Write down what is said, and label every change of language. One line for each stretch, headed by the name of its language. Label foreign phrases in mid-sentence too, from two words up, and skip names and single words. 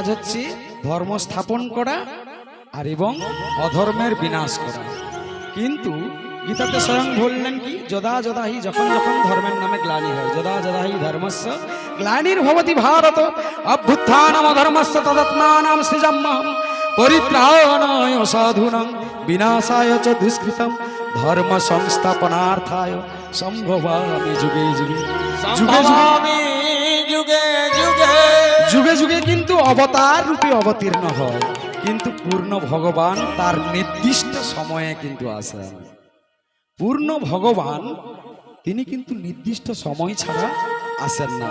Bangla: হচ্ছে ধর্ম স্থাপন করা আর এবং অধর্মের বিনাশ করা কিন্তু গীতাতে স্বয়ং বললেন কি
Sanskrit: যদা যদা হি
Bangla: যখন যখন ধর্মের নামে গ্লানি হয়
Sanskrit: যদা যদা হি ধর্মস্য গ্লানির্ভবতি ভারত অভ্যুত্থানম ধর্মস্য তদাত্মানাং সৃজাম্যহং পরিত্রাণায় সাধুনাং বিনাশায় চ দুষ্কৃতম ধর্ম সংস্থাপনার্থায় সম্ভবামি যুগে যুগে। সম্ভবামি যুগে যুগে।
Bangla: যুগে যুগে কিন্তু অবতার রূপে অবতীর্ণ হয়, কিন্তু পূর্ণ ভগবান তার নির্দিষ্ট সময়ে কিন্তু আসেন। পূর্ণ ভগবান তিনি কিন্তু নির্দিষ্ট সময় ছাড়া আসেন না।